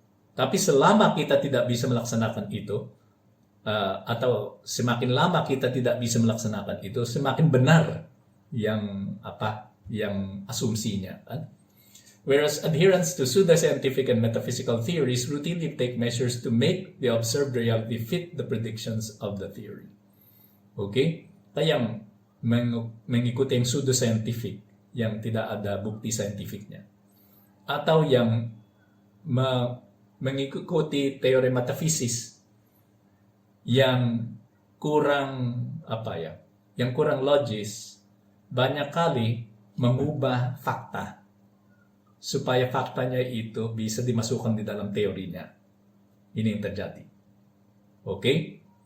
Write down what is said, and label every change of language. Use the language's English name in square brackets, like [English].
[Indonesian] Tapi selama kita tidak bisa melaksanakan itu, atau semakin lama kita tidak bisa melaksanakan itu, semakin benar yang asumsinya, kan? [English] Whereas adherents to pseudoscientific and metaphysical theories routinely take measures to make the observed reality fit the predictions of the theory. Okay? [Indonesian] Kaya mengikuti yang pseudoscientific, yang tidak ada bukti saintifiknya, atau yang mengikuti teori metafisis yang kurang yang kurang logis, banyak kali mengubah fakta supaya faktanya itu bisa dimasukkan di dalam teorinya. Ini yang terjadi. Oke?